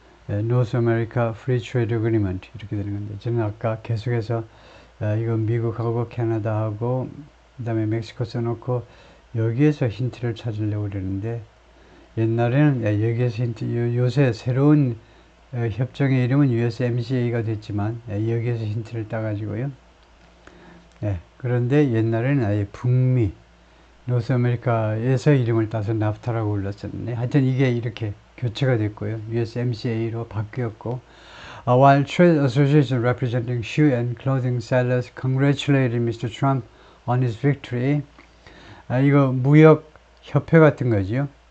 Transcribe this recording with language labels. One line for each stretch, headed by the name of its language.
Korean: 예, North America Free Trade Agreement 이렇게 되는 건데, 저는 아까 계속해서 이거 미국하고 캐나다하고 그다음에 멕시코 써놓고 여기에서 힌트를 찾으려고 그러는데, 옛날에는 여기에서 힌트, 요새 새로운 협정의 이름은 USMCA가 됐지만 여기에서 힌트를 따가지고요. 그런데 옛날에는 아예 북미, 노스아메리카에서 이름을 따서 나프타라고 불렀었는데, 하여튼 이게 이렇게 교체가 됐고요. USMCA로 바뀌었고,
English: while trade association representing shoe and clothing sellers congratulated Mr. Trump on his victory.
Korean: 이거 무역 협회 같은 거죠.